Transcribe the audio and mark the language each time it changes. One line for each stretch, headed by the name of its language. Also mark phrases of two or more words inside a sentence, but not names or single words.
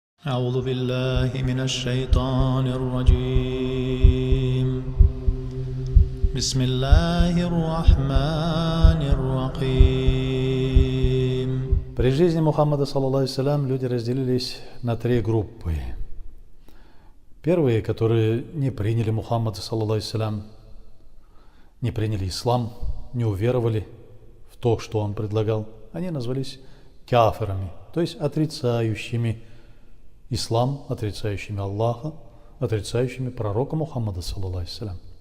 Arabic: أعوذ بالله من الشيطان الرجيم بسم الله الرحمن الرحيم.
Russian: При жизни Мухаммада,
Arabic: صلى الله عليه,
Russian: люди разделились на три группы. Первые, которые не приняли Мухаммада,
Arabic: صلى الله عليه,
Russian: не приняли ислам, не уверовали в то, что он предлагал, они назвались кафирами, то есть отрицающими ислам, отрицающими Аллаха, отрицающими пророка Мухаммада,
Arabic: صلى الله عليه.